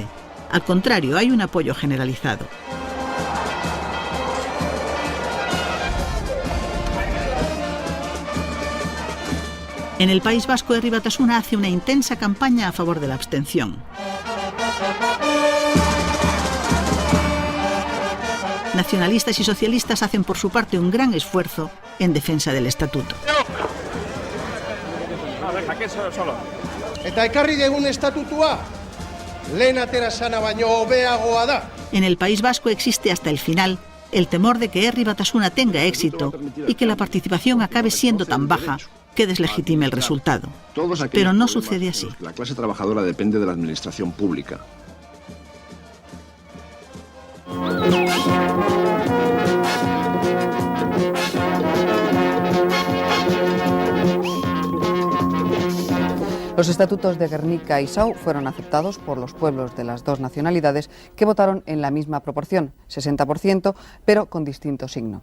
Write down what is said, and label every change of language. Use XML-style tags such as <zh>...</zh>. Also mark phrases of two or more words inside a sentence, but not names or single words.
<es>Al contrario, hay un apoyo generalizado. En el País Vasco, Herri Batasuna hace una intensa campaña a favor de la abstención. Nacionalistas y socialistas hacen por su parte un gran esfuerzo en defensa del estatuto.</es> <eu>Eta ekarri degun estatutua, lehen atera sana baino hobeagoa da.</eu> <es>En el País Vasco existe hasta el final el temor de que Herri Batasuna tenga éxito y que la participación acabe siendo tan baja que deslegitime el resultado. Pero no sucede así. La clase trabajadora depende de la administración pública. Los estatutos de Gernika y Sau fueron aceptados por los pueblos de las dos nacionalidades que votaron en la misma proporción, 60%, pero con distinto signo.</es>